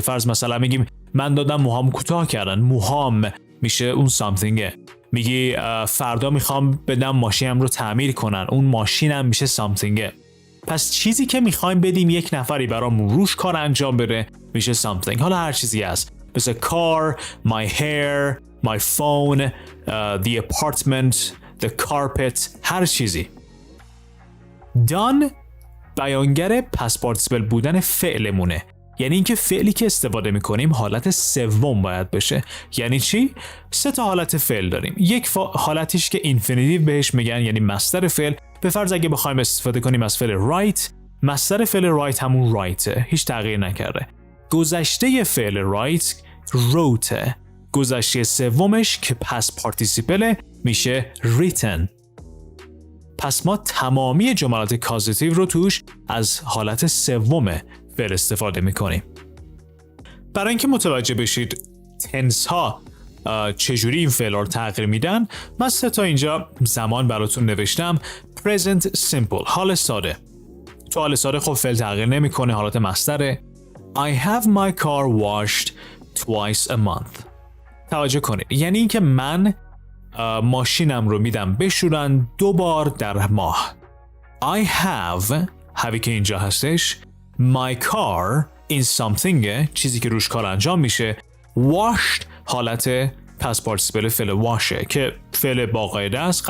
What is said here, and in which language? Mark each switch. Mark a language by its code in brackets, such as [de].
[fa] به فرض مثلا میگیم من دادم موهام کوتاه کردن، موهام میشه اون somethingه. میگی فردا میخوام بدم ماشینم رو تعمیر کنن، اون ماشینم میشه somethingه. پس چیزی که میخوایم بدیم یک نفری برامون روش کار انجام بده میشه something. حالا هر چیزی هست، مثل car، [en] my hair، my phone، the apartment، the carpet، [fa] هر چیزی. done بیانگر پس پارتیسیپل بودن فعلمونه. یعنی اینکه فعلی که استفاده میکنیم حالت سوم باید بشه. یعنی چی؟ 3 تا حالت فعل داریم. یک حالتیش که اینفینیتیو بهش میگن، یعنی مصدر فعل. به فرض اگه بخوایم استفاده کنیم از فعل write، مصدر فعل write همون write، هیچ تغییر نکرده. گذشته فعل write wrote، گذشته سومش که پس پارتیسیپل میشه written. پس ما تمامی جملات کازیتیو رو توش از حالت سوم فعل استفاده میکنیم. برای اینکه متوجه بشید تنس ها چجوری این فعل رو تغییر میدن، من 3 تا اینجا زمان براتون نوشتم. present simple، حال ساده. تو حال ساده خب فعل تغییر نمیکنه، حالت مصدره. [en] I have my car washed twice a month. [fa] توجه کنید، یعنی اینکه من ماشینم رو میدم بشورن 2 بار در ماه. [en] I have [fa] که اینجا هستش، [en] my car in something، [fa] چیزی که روش کار انجام میشه. washed حالت پس پارتیسیپل فعل واشه که فعل با قاعده است.